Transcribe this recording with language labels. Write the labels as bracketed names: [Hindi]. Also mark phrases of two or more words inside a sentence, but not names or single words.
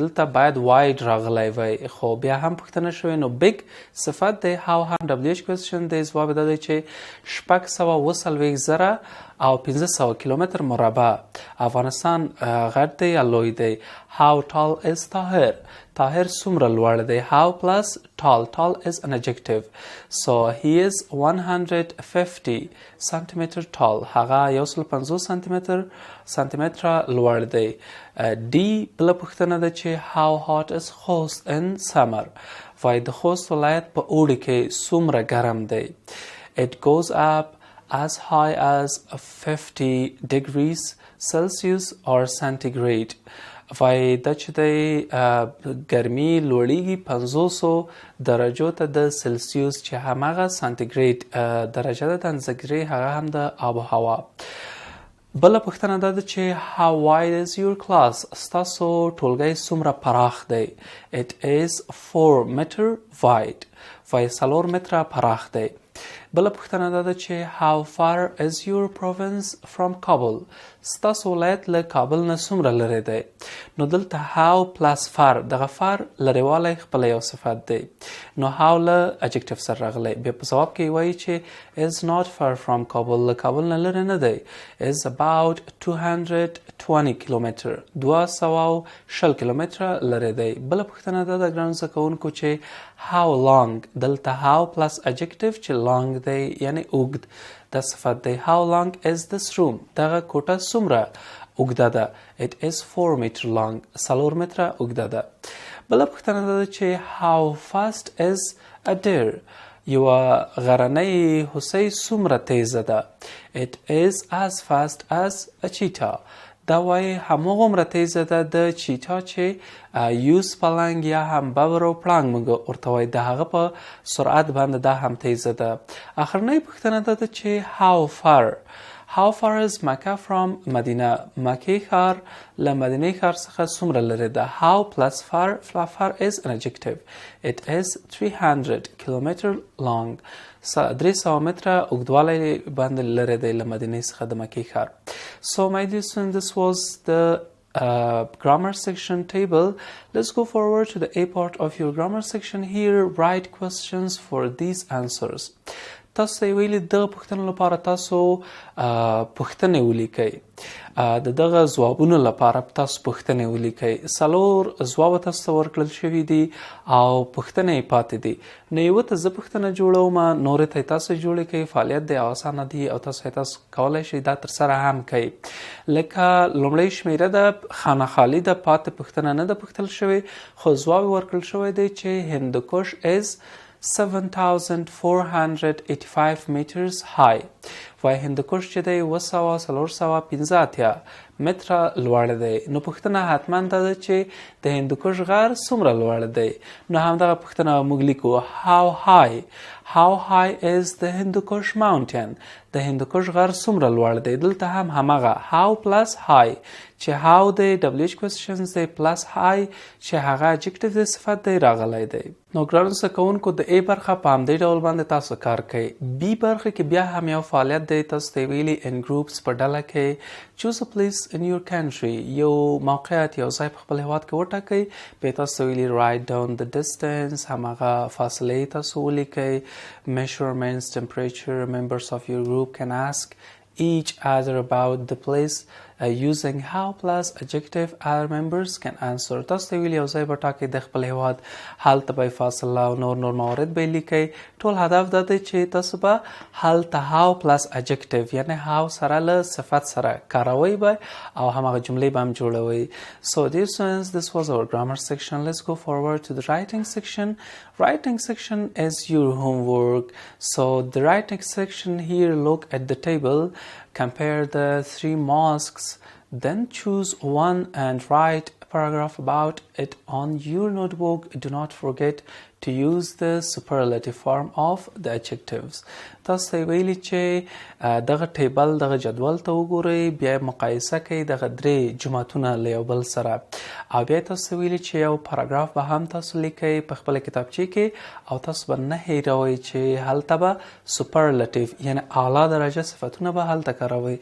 [Pashto] دلته باید واید راغلی وای، خو بیا هم پوښتنه شوې نو بیگ صفت دی. هاو هم [English] WH question [Pashto] دی. ځواب دا دی چې 640,000 او 1500 کیلومتر مربع. افغانستان غټ دی یا لوی دی. [English] How tall is Tahir? Tahir [Pashto] څومره لوړ دی. [English] How plus tall. Tall is an adjective. So he is 150 centimeter tall. [Pashto] هغه 150 سانتیمتره لوړ دی. D بله پوښتنه ده چې [English] how hot is Khost in summer? [Pashto] وایي د خوست ولایت په اوړي کې څومره ګرم دی. [English] It goes up as high as 50 degrees Celsius or centigrade. [Pashto] وایي دا چې دی ګرمي لوړیږي 500 درجو ته د سلسیوس چې هماغه سانتیګریډ درجه ده د انځګري هغه هم د آب و هوا. بله پوښتنه دا ده چې [English] how wide is your class? [Pashto] ستاسو ټولګی څومره پراخ دی. [English] It is 4 meter wide. [Pashto] وایي 4 متره پراخ دی. بله پوښتنه دا ده چې [English] how far is your province from Kabul? [Pashto] ستاسو ولایت له کابل نه څومره لرې دی. نو دلته [English] how plus far [Pashto] دغه far لرېوالی خپله یو صفت دی. نو how له adjective سره راغلی. بیا په ځواب کې وایي چې [English] is not far from Kabul. [Pashto] له کابل نه لرې نه دی. [English] is about [Pashto] 220 کیلومتر 220 کیلومتره لرې دی. بله پوښتنه دا ده ګرانو زده کوونکو چې [English] how long. [Pashto] دلته [English] how plus adjective [Pashto] چې long دی یعنی اوږد دا صفت دی. [English] how long is this room? [Pashto] دغه کوټه څومره اوږده ده. [English] it is 4 meter long [Pashto] 4 متره اوږده ده. بله پوښتنه دا ده چې [English] how fast is a deer? [Pashto] یوه غرنۍ هوسۍ څومره تیزه ده. [English] it is as fast as a cheetah. [Pashto] دا وایي هماغومره تیزه ده د چیتا چې یوز پلنګ یا هم ببر او پړانګ موږ ورته وایي د هغه په سرعت باندې دا هم تیزه ده. اخرنۍ پوښتنه دا ده چې [English] how far. How far is Mecca from Medina? [Pashto] مکې ښار له مدینې ښار څخه څومره لرې ده. [English] how plus far. far is an adjective. it is 300 kilometer long. [Pashto] 300 متره اوږدوالی باندې لرې دی له مدینې څخه د مکې ښار. [English] So my dear students, this was the grammar section table. Let's go forward to the A part of your grammar section. Here write questions for these answers. [Pashto] تاسو ته ویلي دغه پوښتنو لپاره تاسو پوښتنې ولیکئ. د دغه ځوابونو لپاره تاسو پوښتنې ولیکئ. 4 ځواب تاسو ته ورکړل شوي دي او پوښتنې یې پاتې دي. نو یوه ته زه پوښتنه جوړوم، نورې ته یې تاسو جوړې کوئ. فعالیت دی او اسانه دی او تاسو کولی شئ دا ترسره هم کوئ. لکه لومړۍ شمیره ده خانه خالي ده، پاتې پوښتنه نه ده پوښتل شوې، خو ځواب یې ورکړل شوی دی چې هندوکش [English] is 7,485 meters high. [Pashto] وایي هندوکش چې دی 485 متره لوړ دی. نو پوښتنه حتما دا ده چې د هندوکش غر څومره لوړ دی. نو همدغه پوښتنه موږ لیکو [English] how high. How high is the Hindukush mountain? [Pashto] د هندوکش غر څومره لوړ دی. دلته هم همغه [English] how plus high [Pashto] چې how دی [English] WH questions [Pashto] دی [English] plus high [Pashto] چې هغه adjective دی صفت دی راغلی دی. نو ګرانو زده کوونکو د A برخه په همدې ډول باندې تاسو کار کوئ. B برخه کې بیا هم یو فعالیت دی تاسو ته ویلي [English] in groups [Pashto] په ډله کې [English] choose a place in your country. [Pashto] یو موقعیت یو ځای په خپل هیواد کې وټاکئ. بیا تاسو ته ویلي [English] write down the distance [Pashto] همغه فاصلې تاسو ولیکئ. [English] measurements, temperature. Members of your group can ask each other about the place using how plus adjective. Other members can answer. [Pashto] تاسو ته ویلي یو ځای به ټاکئ د خپل هیواد، هلته به فاصله او نور موارد به یې لیکئ. ټول هدف دا دی چې تاسو به هلته [English] how plus adjective [Pashto] یعنې how سره له صفت سره کاروئ به او همغه جملې به هم جوړوئ. [English] So dear students, this was our grammar section. Let's go forward to the writing section. Writing section is your homework. So the writing section here, look at the table, compare the 3 mosques, then choose one and write a paragraph about it on your notebook. Do not forget to use the superlative form of the adjectives. [Pashto] تاسو ویلي چې دغه ټیبل دغه جدول ته وګورئ، بیا مقایسه کوئ دغه درې جملاتونه له یو بل سره، او بیا تاسو ویلي چې یو پاراګراف به هم تاسو لیکئ په خپله کتابچې کې، او تاسو به نه هیروئ چې هلته به سوپرلټیو یعنی اعلی درجه صفتونه به هلته کاروئ.